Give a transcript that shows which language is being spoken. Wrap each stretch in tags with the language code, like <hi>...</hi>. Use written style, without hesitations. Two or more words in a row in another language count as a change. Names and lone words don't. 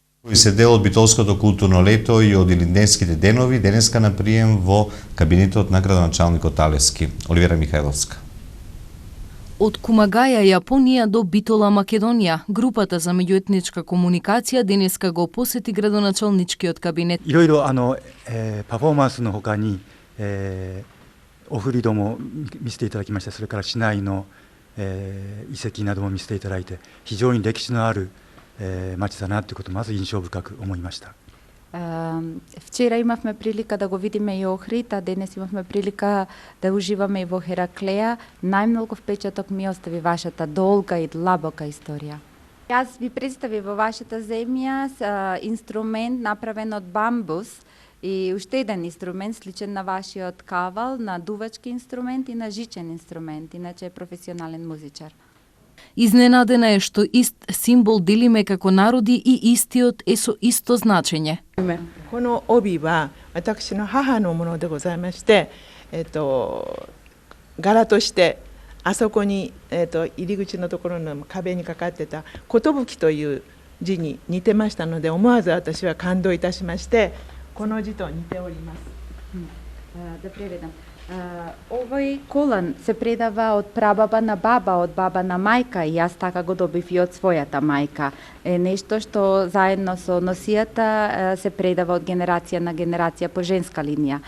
<mk>кои се дел од битолското културно лето и од Илинденските денови, денеска на прием во кабинетот на градоначалникот Алески. Оливера Михајловска. Од Кумагаја, Јапонија до Битола, Македонија, групата за меѓуетничка комуникација денеска го посети градоначалничкиот кабинет.</mk> <ja>いろいろパフォーマンスのほかに、オフリドも見せていただきました。それから市内の、遺跡なども見せていただいて、非常に歴史のある、町だなということをまず印象深く思いました。</ja> <mk>Вчера имавме прилика да го видиме и Охрид, а денес имавме прилика да уживаме и во Хераклеја. Најмногу впечаток ми остави вашата долга и длабока историја. Јас ви представи во вашата земја инструмент направен од бамбус и уште еден инструмент сличен на вашиот кавал, на дувачки инструмент и на жичен инструмент, иначе е професионален музичар. Изненадена е што ист символ делиме како народи и истиот е со исто значење.</mk> <ja>この帯は私の母のものでございまして、柄としてあそこに、入り口のところの壁にかかってた「寿」という字に似てましたので、思わず私は感動いたしまして、この字と似ております。</ja> <mk>Да преведам. Овој колан се предава од прабаба на баба, од баба на мајка и јас така го добив и од својата мајка. Е нешто што заедно со носијата се предава од генерација на генерација по женска линија.</mk>